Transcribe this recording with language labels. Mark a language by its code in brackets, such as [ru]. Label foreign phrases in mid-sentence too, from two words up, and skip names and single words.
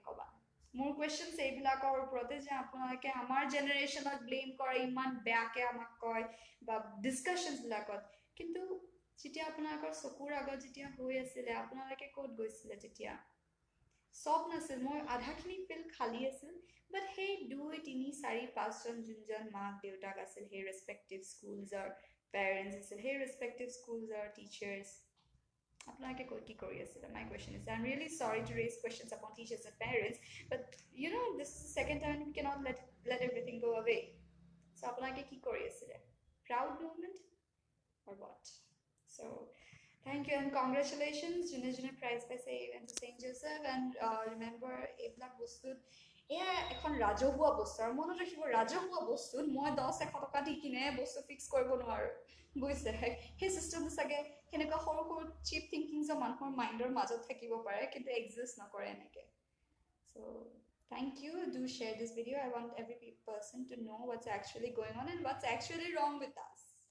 [as] ক'বা মোৰ কুৱেশ্যনছ এইবিলাকৰ ওপৰতে যে আপোনালোকে আমাৰ জেনেৰেশ্যনত ব্লেম কৰে ইমান বেয়াকৈ আমাক কয় বা ডিছকাশ্যনছবিলাকত কিন্তু যেতিয়া আপোনালোকৰ চকুৰ আগত যেতিয়া হৈ আছিলে আপোনালোকে ক'ত গৈছিলে তেতিয়া চব নাছিল মোৰ আধাখিনি ফিল খালী আছিল বাট সেই 2 3 4 5জন যোনজন মাক দেউতাক আছিল সেই [en] respective schoolsৰ parents [as] আছিল সেই [en] respective schoolsৰ teachers [as] আপোনালোকে কি কৰি আছিলে? [en] My question is, I'm really sorry to raise questions upon teachers and parents, but you know, this is the second time we cannot let everything go away. [as] So আপোনালোকে কি কৰি আছিলে? [en] Proud moment or what? So thank you and congratulations যোনে prize পাইছে event to St. [as] Joseph, [en] and remember [as] এইবিলাক বস্তুত এয়া এখন ৰাজহুৱা বস্তু, আৰু মনত ৰাখিব ৰাজহুৱা বস্তুত মই 10-100 টকা দি কিনে বস্তু ফিক্স কৰিব নোৱাৰো, বুজিছে? সেই চিষ্টেমটো চাগে সেনেকুৱা সৰু সৰু [en] cheap thinkingsৰ [as] মানুহৰ মাইণ্ডৰ মাজত থাকিব পাৰে, কিন্তু এক্সিষ্ট নকৰে এনেকৈ. [en] So thank you. Do share this video. I want every person to know what's actually going on and what's actually wrong with us.